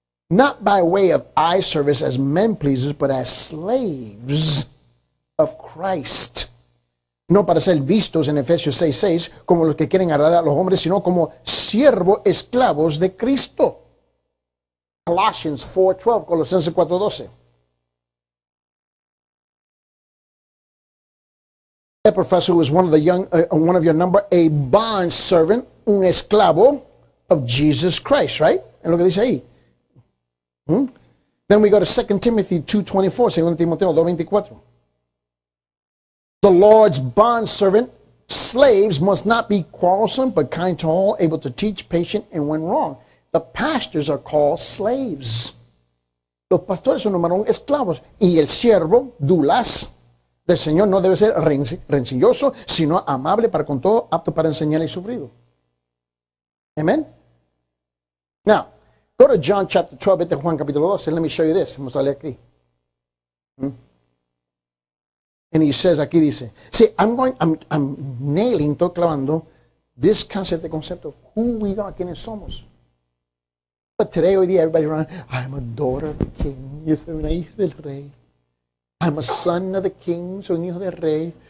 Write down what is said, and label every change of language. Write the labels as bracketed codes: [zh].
[en] Not by way of eye service as men pleasers, but as slaves of Christ. [es] No para ser vistos en Efesios 6:6 como los que quieren agradar a los hombres, sino como siervos esclavos de Cristo. [en] Colossians 4:12, Colosenses 4:12. Professor was one of your number, a bond servant, [es] un esclavo [en] of Jesus Christ, right? [es] Es lo que dice ahí. [en] Then we go to 2 Timothy 2:24, 2 Timoteo 2:24. The Lord's bond servant, slaves must not be quarrelsome, but kind to all, able to teach, patient, and when wrong. The pastors are called slaves. [es] Los pastores son número 1 esclavos. Y el siervo, dulas, del Señor no debe ser rencilloso, sino amable para con todo, apto para enseñar y sufrido. [en] Amen? Now, go to John chapter 12, [es] vete a Juan capítulo 12. [en] Let me show you this. [es] Vamos a leer aquí. [en] And he says, [es] aquí dice, [en] see, I'm nailing, [es] estoy clavando [en] this concept, the concept of who we are, [es] quiénes somos. [en] But today, [es] hoy día, [en] everybody around, I'm a daughter of the king. [es] Yo soy una hija del rey. [en] I'm a son of the king, [es] soy un hijo del rey.